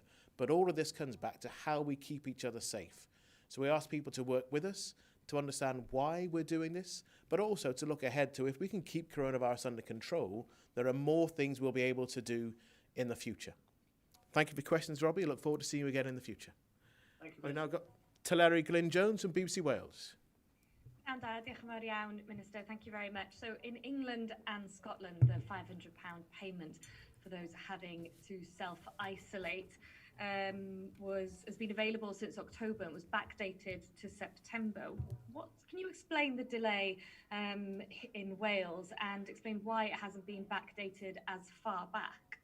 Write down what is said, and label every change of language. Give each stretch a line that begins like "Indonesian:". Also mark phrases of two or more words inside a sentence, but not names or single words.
English: But all of this comes back to how we keep each other safe. So we ask people to work with us, to understand why we're doing this, but also to look ahead to, if we can keep coronavirus under control, there are more things we'll be able to do in the future. Thank you for your questions, Robbie. I look forward to seeing you again in the future. Thank you. We've now got Teleri Glyn-Jones from BBC Wales.
Welsh: Diolch yn fawr iawn, Minister.
English: Thank you very much. So in England and Scotland, the £500 payment for those having to self-isolate has been available since October and was backdated to September. Can you explain the delay in Wales and explain why it hasn't been backdated as far back?